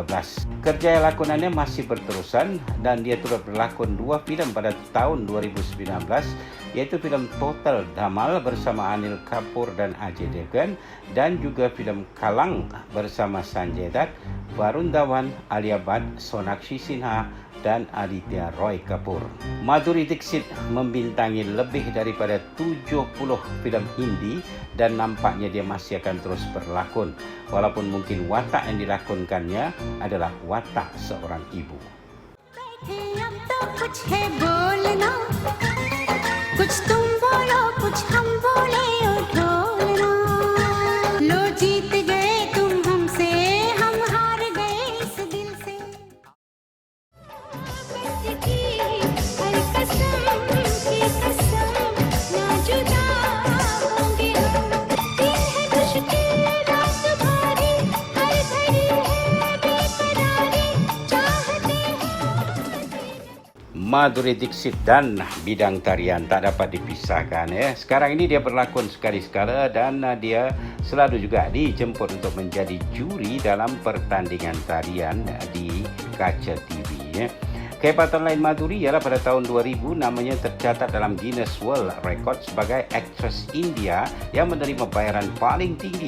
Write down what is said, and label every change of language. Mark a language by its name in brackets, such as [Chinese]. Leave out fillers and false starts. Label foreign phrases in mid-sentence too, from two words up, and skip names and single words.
[Malay] Kerjaya lakonannya masih berterusan dan dia turut berlakon 2 filem pada tahun 2019, yaitu filem Total Dhamal bersama Anil Kapoor dan Ajay Devgan dan juga filem Kalang bersama Sanjay Dutt, Varun Dhawan, Alia Bhatt, Sonakshi Sinha dan Aditya Roy Kapoor. Madhuri Dixit membintangi lebih daripada 70 filem Hindi dan nampaknya dia masih akan terus berlakon, walaupun mungkin watak yang dilakonkannya adalah watak seorang ibu. [Hindi] अब तो कुछ है बोलना, कुछ तुम बोलो कुछ हम बोले ओ ढोलना, लो जीत गए तुम हमसे, हम हार गए इस दिल से। की हर कसम की कसम ना जुदा होंगे हम, दिन है मुश्किल रात भारी, हर घड़ी है बेकरारी, चाहते हैं [Malay] Madhuri Dixit dan bidang tarian tak dapat dipisahkan. Sekarang ini dia berlakon sekali-sekala dan dia selalu juga dijemput untuk menjadi juri dalam pertandingan tarian di kaca TV. Kehebatan lain Madhuri ialah pada tahun 2000 namanya tercatat dalam Guinness World Record sebagai aktris India yang menerima bayaran paling tinggi.